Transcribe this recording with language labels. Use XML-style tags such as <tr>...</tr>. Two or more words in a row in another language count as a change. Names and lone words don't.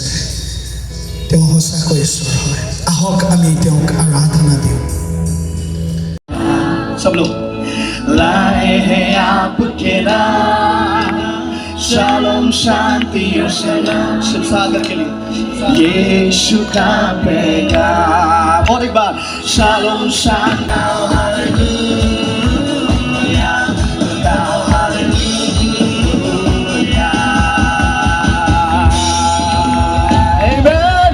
<as>তেওঁ সঁচাকৈ ঈশ্বৰ হয়। আহক আমি তেওঁক আৰাধনা দিওঁ।</as> <hi>सब लोग लाए हैं आपके नाम, शालोम शांति और सलाम। सिर्फ सागर के लिए यीशु का पैगाम। और एक बार शालोम शालोम हालेलुया, हालेलुया, आमेन।</hi>